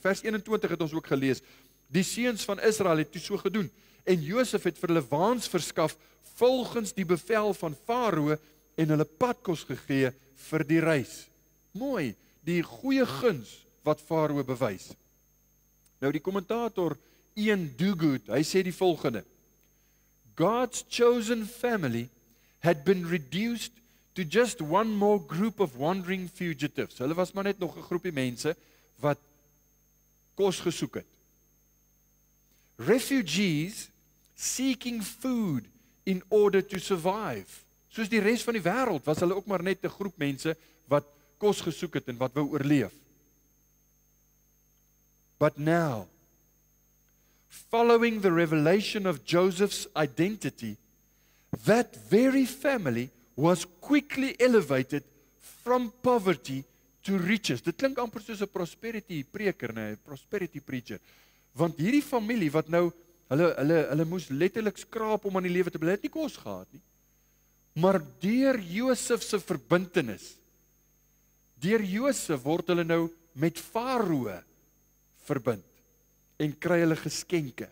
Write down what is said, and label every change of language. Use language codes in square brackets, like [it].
[af] Vers 21 het ons ook gelees. Die seuns van Israel het toe so gedoen. En Josef het vir hulle waans verskaf volgens die bevel van Farao en hulle padkos gegee vir die reis. Mooi, die goeie guns wat Farao bewys. Nou die kommentator Ian Duguid, hy sê die volgende: [en] God's chosen family had been reduced to just one more group of wandering fugitives. [af] Hulle was maar net nog 'n groepie mense wat kos gesoek het. [en] Refugees seeking food in order to survive. [af] Soos die res van die wêreld was hulle ook maar net 'n groep mense wat kos gesoek het en wat wou oorleef. [en] But now, following the revelation of Joseph's identity, that very family was quickly elevated from poverty to riches. [af] Dit klink amper soos 'n prosperity preker, nee, prosperity preacher. Want hierdie familie wat nou, hulle moes letterlik skraap om aan die lewe te bly, het nie kos gehad nie. Maar deur Josef se verbintenis, deur Josef word hulle nou met Farao verbind en kry hulle geskenke.